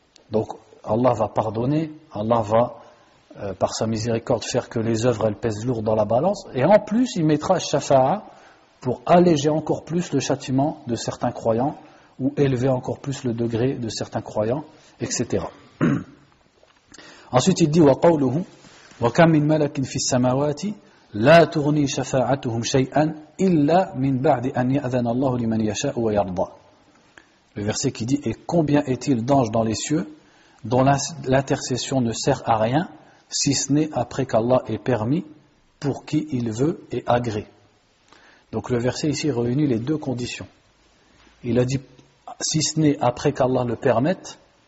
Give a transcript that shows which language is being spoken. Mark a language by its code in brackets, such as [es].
[fr] Donc Allah va pardonner, Allah va par sa miséricorde faire que les œuvres elles pèsent lourd dans la balance, et en plus il mettra Shafa'a pour alléger encore plus le châtiment de certains croyants ou élever encore plus le degré de certains croyants, etc. Ensuite il dit [ar] وَقَوْلُهُ وَكَمْ مِنْ مَلَكٍ فِي السَّمَاوَاتِ لَا تُغْنِي شَفَاعَتُهُمْ شَيْئًا إِلَّا مِنْ بَعْدِ أَنْ يَأْذَنَ اللَّهُ لِمَنْ يَشَاءُ وَيَرْضَى. [fr] Le verset qui dit: et combien est-il d'anges dans les cieux dont l'intercession ne sert à rien si ce n'est après qu'Allah ait permis pour qui il veut et agrée. Donc le verset ici réunit les 2 conditions. Il a dit si ce n'est après qu'Allah le permette,